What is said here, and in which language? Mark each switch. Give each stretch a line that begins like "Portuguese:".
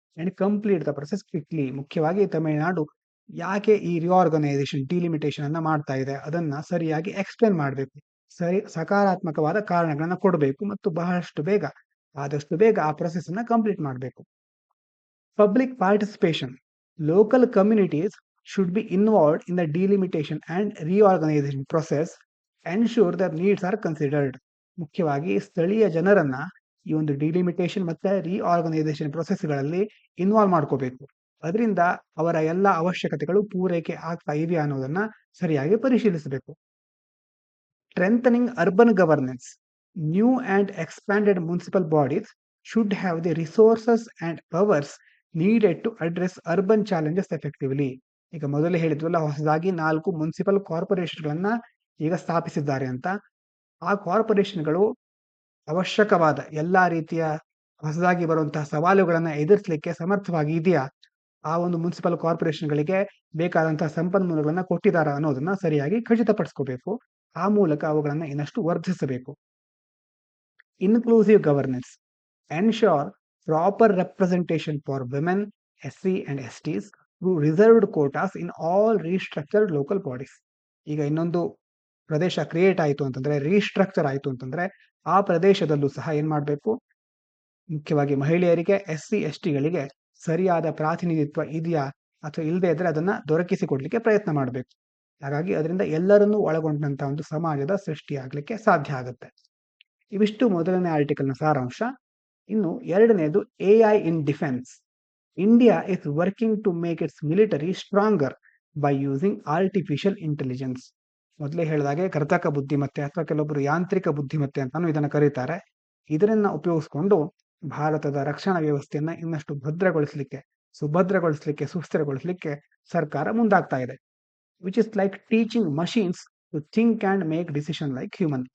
English: And complete the process quickly.
Kannada: ಮುಖ್ಯವಾಗಿ ತಮಿಳುನಾಡು ಯಾಕೆ ಈ ರಿಆರ್ಗನೈಸೇಷನ್ ಡಿಲಿಮಿಟೇಷನ್ ಅನ್ನ ಮಾಡ್ತಾ ಇದೆ ಅದನ್ನ ಸರಿಯಾಗಿ ಎಕ್ಸ್ಪ್ಲೇನ್ ಮಾಡಬೇಕು, ಸಕಾರಾತ್ಮಕವಾದ ಕಾರಣಗಳನ್ನ ಕೊಡಬೇಕು ಮತ್ತು ಆದಷ್ಟು ಬೇಗ ಆ ಪ್ರೊಸೆಸ್ ಅನ್ನ ಕಂಪ್ಲೀಟ್ ಮಾಡಬೇಕು. Public participation. Local communities
English: should be involved in the delimitation and reorganization process, ensure their needs are considered.
Kannada: ಮುಖ್ಯವಾಗಿ ಸ್ಥಳೀಯ ಜನರನ್ನ ಈ ಒಂದು ಡಿಲಿಮಿಟೇಷನ್ ಮತ್ತೆ ರಿಆರ್ಗನೈಸೇಷನ್ ಪ್ರೊಸೆಸ್ಗಳಲ್ಲಿ ಇನ್ವಾಲ್ವ್ ಮಾಡ್ಕೋಬೇಕು. ಅದರಿಂದ ಅವರ ಎಲ್ಲ ಅವಶ್ಯಕತೆಗಳು ಪೂರೈಕೆ ಆಗ್ತಾ ಇದೆಯಾ ಅನ್ನೋದನ್ನ ಸರಿಯಾಗಿ ಪರಿಶೀಲಿಸಬೇಕು. Strengthening urban governance. New and expanded municipal bodies should have the resources and powers needed to address urban challenges effectively. ಈಗ ಮೊದಲೇ ಹೇಳಿದ್ವಲ್ಲ, ಹೊಸದಾಗಿ 4 ಮುನ್ಸಿಪಲ್ ಕಾರ್ಪೊರೇಷನ್ಗಳನ್ನ ಈಗ ಸ್ಥಾಪಿಸಿದ್ದಾರೆ ಅಂತ. ಆ ಕಾರ್ಪೊರೇಷನ್ಗಳು ಅವಶ್ಯಕವಾದ ಎಲ್ಲಾ ರೀತಿಯ ಹೊಸದಾಗಿ ಬರುವಂತಹ ಸವಾಲುಗಳನ್ನ ಎದುರಿಸಲಿಕ್ಕೆ ಸಮರ್ಥವಾಗಿ ಇದೆಯಾ, ಆ ಒಂದು ಮುನ್ಸಿಪಲ್ ಕಾರ್ಪೊರೇಷನ್ಗಳಿಗೆ ಬೇಕಾದಂತಹ ಸಂಪನ್ಮೂಲಗಳನ್ನ ಕೊಟ್ಟಿದ್ದಾರಾ ಅನ್ನೋದನ್ನ ಸರಿಯಾಗಿ ಖಚಿತಪಡಿಸ್ಕೋಬೇಕು. ಆ ಮೂಲಕ ಅವುಗಳನ್ನ ಇನ್ನಷ್ಟು ವರ್ಧಿಸಬೇಕು. Inclusive governance. Ensure proper representation for women, SC and STs through reserved quotas in all restructured local bodies. ಈಗ ಇನ್ನೊಂದು ಪ್ರದೇಶ ಕ್ರಿಯೇಟ್ ಆಯಿತು ಅಂತಂದ್ರೆ, ರೀಸ್ಟ್ರಕ್ಚರ್ ಆಯಿತು ಅಂತಂದ್ರೆ, ಆ ಪ್ರದೇಶದಲ್ಲೂ ಸಹ ಏನ್ ಮಾಡಬೇಕು, ಮುಖ್ಯವಾಗಿ ಮಹಿಳೆಯರಿಗೆ, SC STಗಳಿಗೆ ಸರಿಯಾದ ಪ್ರಾತಿನಿಧಿತ್ವ ಇದೆಯಾ ಅಥವಾ ಇಲ್ಲದೆ ಇದ್ರೆ ಅದನ್ನ ದೊರಕಿಸಿಕೊಡ್ಲಿಕ್ಕೆ ಪ್ರಯತ್ನ ಮಾಡಬೇಕು. ಹಾಗಾಗಿ ಅದರಿಂದ ಎಲ್ಲರನ್ನೂ ಒಳಗೊಂಡಂತ ಒಂದು ಸಮಾಜದ ಸೃಷ್ಟಿಯಾಗಲಿಕ್ಕೆ ಸಾಧ್ಯ ಆಗುತ್ತೆ. ಇವಿಷ್ಟು ಮೊದಲನೇ ಆರ್ಟಿಕಲ್ನ ಸಾರಾಂಶ. ಇನ್ನು ಎರಡನೇದು AI in defence.
English: India is working to make its military stronger by using artificial intelligence.
Kannada: ಮೊದಲೇ ಹೇಳಿದಾಗೆ ಕೃತಕ ಬುದ್ಧಿಮತ್ತೆ ಅಥವಾ ಕೆಲವೊಬ್ಬರು ಯಾಂತ್ರಿಕ ಬುದ್ಧಿಮತ್ತೆ ಅಂತಾನು ಇದನ್ನ ಕರೀತಾರೆ. ಇದನ್ನ ಉಪಯೋಗಿಸಿಕೊಂಡು ಭಾರತದ ರಕ್ಷಣಾ ವ್ಯವಸ್ಥೆಯನ್ನ ಇನ್ನಷ್ಟು ಭದ್ರಗೊಳಿಸಲಿಕ್ಕೆ, ಸುಸ್ಥಿರಗೊಳಿಸಲಿಕ್ಕೆ ಸರ್ಕಾರ ಮುಂದಾಗ್ತಾ ಇದೆ.
English: Which is like teaching machines to think and make decision like human.